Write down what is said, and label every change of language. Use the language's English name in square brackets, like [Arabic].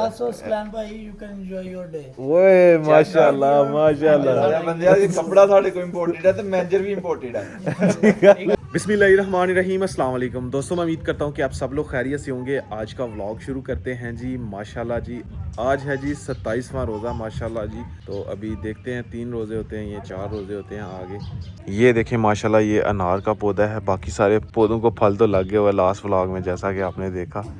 [English] also Sklan bhai you can enjoy your day [Punjabi] ਓਏ ਮਾਸ਼ਾਅੱਲਾ ਮਾਸ਼ਾਅੱਲਾ ਸਾਰੇ ਬੰਦਿਆਂ ਦੀ ਕੱਪੜਾ ਸਾਡੇ ਕੋਲ ਇੰਪੋਰਟਡ ਹੈ ਤੇ ਮੈਨੇਜਰ ਵੀ ਇੰਪੋਰਟਡ ਹੈ [Hindi] बिस्मिल्लाहिर्रहमानिर्रहीम अस्सलाम वालेकुम दोस्तों मैं उम्मीद करता हूँ कि आप सब लोग खैरियत से होंगे। आज का व्लॉग शुरू करते हैं जी माशाल्लाह जी। आज है जी 27वां रोज़ा माशाल्लाह जी। तो अभी देखते हैं 3 रोज़े होते हैं, ये 4 रोज़े होते हैं आगे। ये देखें माशाल्लाह ये अनार का पौधा है, बाकी सारे पौधों को फल तो लग गया हुआ है लास्ट व्लॉग में जैसा कि आपने देखा।